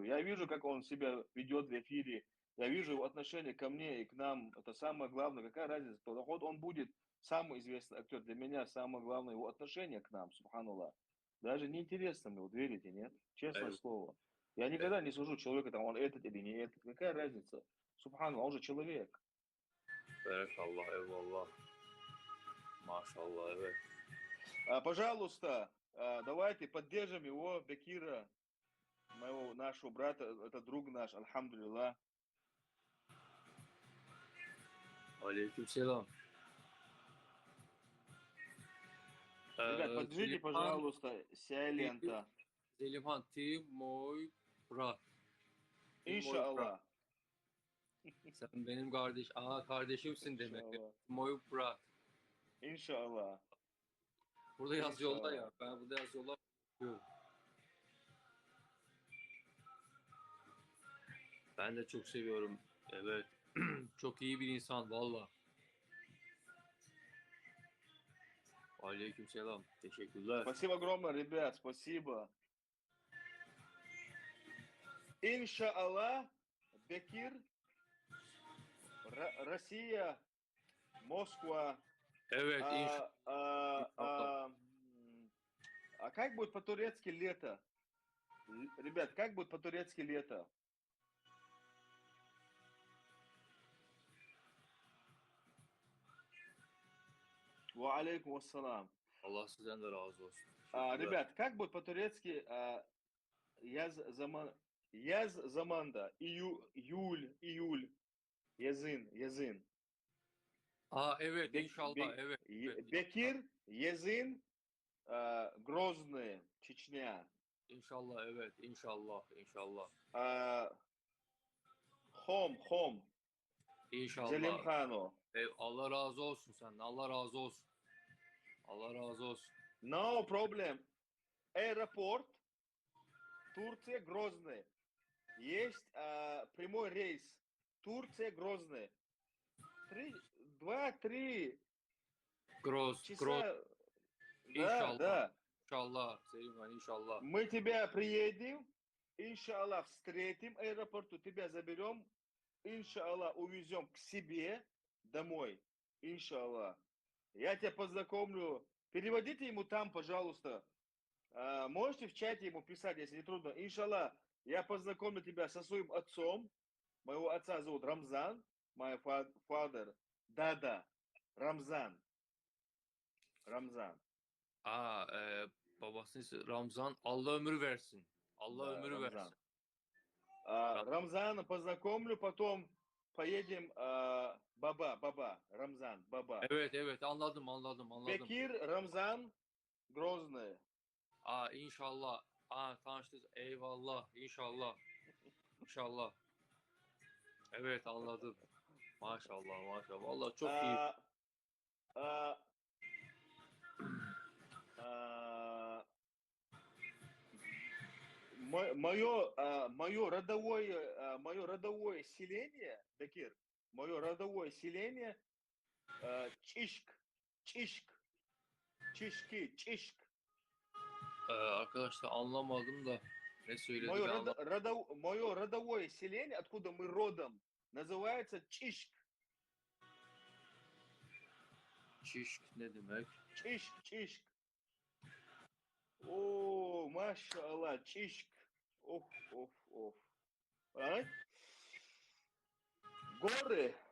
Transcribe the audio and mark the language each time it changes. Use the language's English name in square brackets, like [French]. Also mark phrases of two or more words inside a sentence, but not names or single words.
[Russian] Я вижу, как он себя ведет в эфире. Я вижу его отношение ко мне и к нам. Это самое главное. Какая разница? Вот он будет самый известный актер. Для меня самое главное его отношение к нам, субханаллах. Даже неинтересно мне, вот верите, нет? Честное [Turkish] Eyvallah. [Russian] слово. Я никогда не сужу человека, там, он этот или не этот. Какая разница? Субханаллах, он же человек. [Turkish] Berekallah, eyvallah. Maşallah, evet. [Russian] Пожалуйста, давайте поддержим его, Бекира, моего, нашего брата, это друг наш, альхамдулилlah. [Turkish] Aleykümselam. [Russian] Ребят, поддержите, Zelimhan, пожалуйста, Сайлента. Zelimhan, Тимой Брат. Тимой Брат. Иншаллах. [Turkish] Sen benim kardeşimsin demek. [Russian] Иншаллах. Тимой Брат. Иншаллах. [Turkish] Burada yazıyorlar İnşallah. ya. Ben burada yazıyorlar. Bakıyorum. Ben de çok seviyorum. Evet. Çok iyi bir insan valla. Aleykümselam. Teşekkürler. [Russian] Спасибо огромное, ребят, спасибо. Иншаллах, Бекир, Россия, Москва. [Turkish] Evet inşallah. [Russian] А как будет по-турецки лето? Ребят, как будет по-турецки лето? [Arabic] وعليكم السلام. [Turkish] Allah sizden de razı olsun. Teşekkürler. [Russian] Ребят, как будет по-турецки [Turkish] yaz zamanda, [Russian] июль, язын. [Turkish] Evet inşallah. Evet. Evet. [Russian] Бекир, язын, Грозный, Чечня. [Turkish] İnşallah evet. İnşallah. İnşallah. Хом, İnşallah. [Russian] Зелимхану. [Turkish] Allah razı olsun senden. Allah razı olsun. Allah razı olsun. [English] No problem. [Russian] Аэропорт, Турция, Грозный. Есть прямой рейс. Турция, Грозный. 2-3 Gross. часа. [Turkish] İnşallah. [Russian] Да. [Turkish] İnşallah. Selimhan inşallah. [Russian] Мы тебя приедем, иншаллах, встретим в аэропорту, тебя заберем, иншаллах, увезем к себе домой, иншаллах. Я тебя познакомлю. Переводите ему там, пожалуйста. Можете в чате ему писать, если не трудно. Иншаллах, я познакомлю тебя со своим отцом. Моего отца зовут Рамзан. [English] My father. [Russian] Да, Рамзан. [Turkish] Babasının ismi Ramzan. Allah ömür versin. Allah [Russian] Да, [Turkish] ömür [Russian] Рамзан. [Turkish] versin. [Russian] Рамзана познакомлю, потом поедем Баба, Рамзан, Баба. [Turkish] Evet anladım. [Russian] Бекир, Рамзан, Грозный. [Turkish] İnşallah. Tanıştık. Eyvallah. İnşallah. İnşallah. Evet anladım. Maşallah. Vallahi çok iyi. [Russian] Мое родовое селение, Бекир, мое родовое селение Çişk. [Turkish] Arkadaşlar anlamadım da ne söyledi [Russian] Мое, [Turkish] ben anlamadım. [Russian] мое родовое селение, откуда мы родом, называется Çişk. [Turkish] Çişk ne demek? [Russian] Çişk. О, машаллах, Çişk. [Turkish] Of. [Russian] Горы.